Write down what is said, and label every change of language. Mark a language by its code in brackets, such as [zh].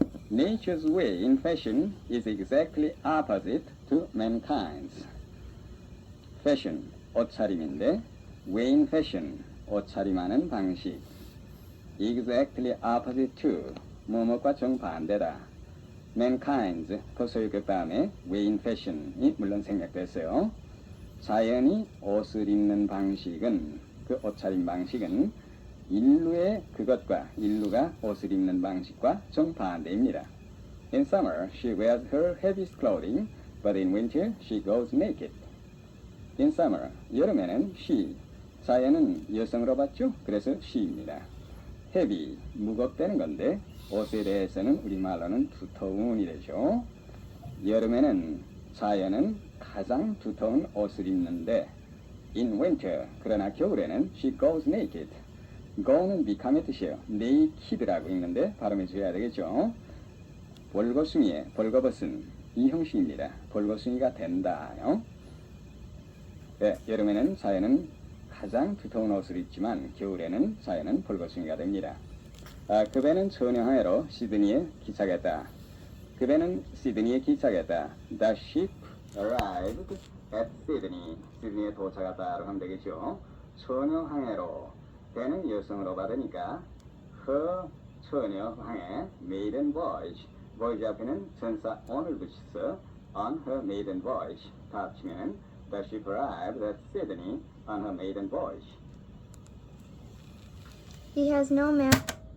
[en] Nature's way in fashion is exactly opposite to mankind's. Fashion, [ko] 옷차림인데 [en] way in fashion, [ko] 옷차림하는 방식. [en] Exactly opposite to, [ko] 뭐뭐과 정반대다. mankind's 포소유격 다음에 way in fashion이 물론 생략됐어요. 자연이 옷을 입는 방식은 그 옷차림 방식은 인류의 그것과 인류가 옷을 입는 방식과 정반대입니다. [en] In summer, she wears her heaviest clothing, but in winter, she goes naked. In summer, [ko] 여름에는 she, 자연은 여성으로 봤죠? 그래서 she입니다. heavy, 무겁다는 건데 옷에 대해서는 우리말로는 두터운이 되죠. 여름에는 자연은 가장 두터운 옷을 입는데 [en] in winter, [ko] 그러나 겨울에는 [en] she goes naked. [ko] go는 become의 뜻이에요. naked라고 읽는데 발음해 줘야 되겠죠. 벌거숭이의 벌거벗은 이 형식입니다. 벌거숭이가 된다요. 네, 여름에는 자연은 가장 두터운 옷을 입지만 겨울에는 자연은 벌거숭이가 됩니다. 그 배는 처녀항해로 시드니에 기착했다. 그 배는 시드니에 기착했다. [en] The ship arrived at Sydney. [ko] 시드니에 도착했다라고 하면 되겠죠. 처녀항해로 배는 여성으로 받으니까 her 처녀항해 [en] maiden voyage. voyage 앞에는 전사 on을 붙여서 on her maiden voyage. [ko] 다 합치면 [en] The ship arrived at Sydney on her maiden voyage. He has no map.